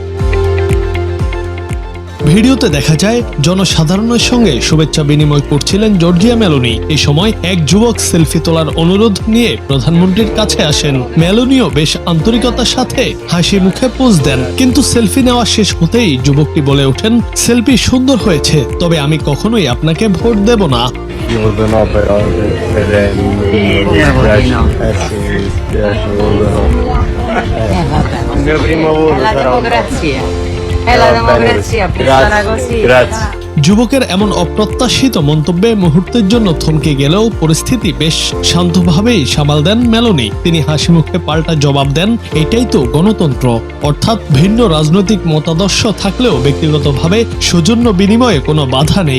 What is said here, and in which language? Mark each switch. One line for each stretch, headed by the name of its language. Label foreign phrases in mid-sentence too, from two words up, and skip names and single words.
Bangla: ভিডিওতে দেখা যায় জনসাধারণের সঙ্গে শুভেচ্ছা বিনিময় করছিলেন জর্জিয়া মেলোনি। এই সময় এক যুবক সেলফি তোলার অনুরোধ নিয়ে প্রধানমন্ত্রীর কাছে আসেন। মেলোনিও বেশ আন্তরিকতার সাথে হাসি মুখে পোজ দেন, কিন্তু সেলফি নেওয়া শেষ হতেই যুবকটি বলে ওঠেন, সেলফি সুন্দর হয়েছে, তবে আমি কখনোই আপনাকে ভোট দেব না।
Italian: chiudono però Vabbè. il mio primo voto È la però democrazia. È la democrazia, funziona così. grazie.
Bangla: যুবকের এমন অপ্রত্যাশিত মন্তব্যে মুহূর্তের জন্য থমকে গেলেও পরিস্থিতি বেশ শান্তভাবেই সামাল দেন মেলোনি। তিনি হাসি মুখে পাল্টা জবাব দেন, এটাই তো গণতন্ত্র, অর্থাৎ ভিন্ন রাজনৈতিক মতাদর্শ থাকলেও ব্যক্তিগতভাবে সৌজন্য বিনিময়ে কোনো বাধা নেই।